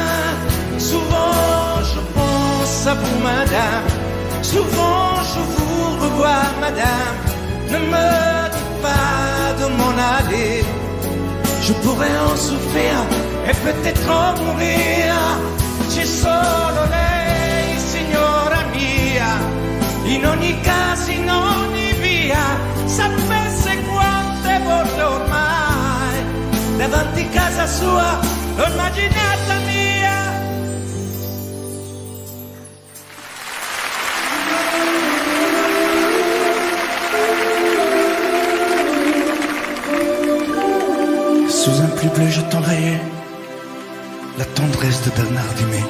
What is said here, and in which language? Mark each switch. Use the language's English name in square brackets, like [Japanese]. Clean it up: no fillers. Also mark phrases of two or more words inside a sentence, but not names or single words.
[French] Souvent je pense à vous, madame. Souvent je vous revois, madame. Ne me dites pas de m'en aller. Je pourrais en souffrir et peut-être en mourir. [Italian] C'è solo lei, signora mia. In ogni caso, in ogni via. Sapesse quante volte ormai davanti a casa sua l'ho immaginata mia. [French] Sous un pluie bleu je t'envoyais la tendresse de Bernard Dumay.